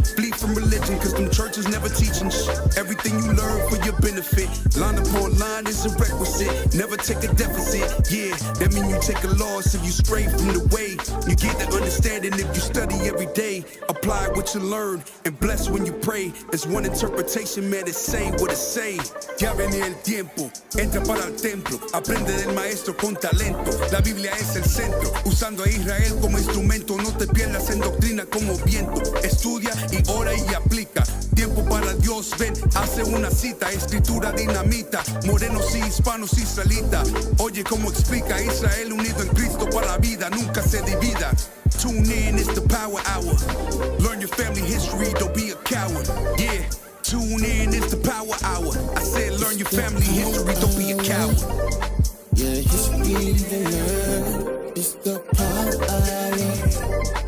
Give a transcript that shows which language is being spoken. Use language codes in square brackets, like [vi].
[en] Flee from religion, cause them churches never teaching shit. Everything you learn for your benefit. Line upon line is a requisite. Never take a deficit, yeah. That mean you take a loss if you stray from the way. You get the understanding if you study every day. Apply what you learn and bless when you pray. It's one interpretation, man, it's say what it say. [es] Ya venía el tiempo, entra para el templo. Aprende del maestro con talento. La Biblia es el centro, usando a Israel como instrumento. No te pierdas en doctrina como viento. Estudia y ora y aplica. Tiempo para Dios, ven, hace una cita. Escritura dinamita, morenos y hispanos israelitas. Oye cómo explica Israel unido en Cristo para la vida, nunca se divida. [en] Tune in, it's the power hour. Learn your family history, don't be a coward. Yeah. Tune in, it's the power hour. I said learn your family history, don't be a coward. Yeah, history to learn. It's the power hour.